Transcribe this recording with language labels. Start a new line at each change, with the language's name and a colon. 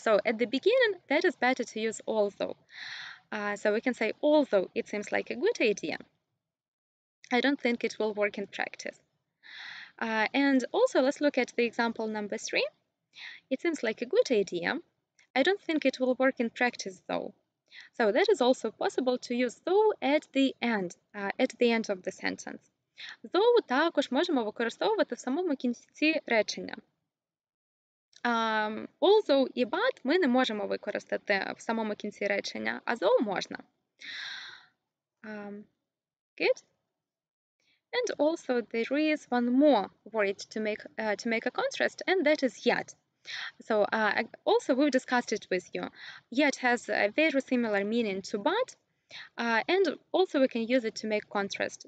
English: So at the beginning, that is better to use although. So we can say, although it seems like a good idea, I don't think it will work in practice. And also, let's look at the example number 3. It seems like a good idea. I don't think it will work in practice, though. So that is also possible to use though at the end of the sentence.
Ukrainian: Though також можемо використовувати в самому кінці речення. Although і but ми не можемо використати в самому кінці речення, а though можна.
English: Good. And also there is one more word to make a contrast, and that is yet. So also we've discussed it with you. Yet has a very similar meaning to but, and also we can use it to make contrast.